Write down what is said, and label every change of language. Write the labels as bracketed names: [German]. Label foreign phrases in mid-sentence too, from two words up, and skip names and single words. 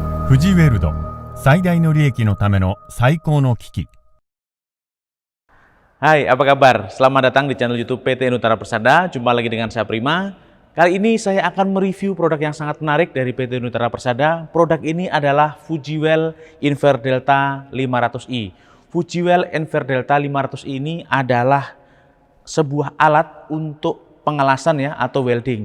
[Japanese] 富士ウェルド最大の利益のための最高の機器。 [Indonesian] Hai, apa kabar? Selamat datang di channel YouTube PT Nutara Persada. Jumpa lagi dengan saya Prima. Kali ini saya akan mereview produk yang sangat menarik dari PT Nutara Persada. Produk ini adalah Fujiwell Inverdelta 500i. Fujiwell Inverdelta 500i ini adalah sebuah alat untuk pengelasan ya atau welding.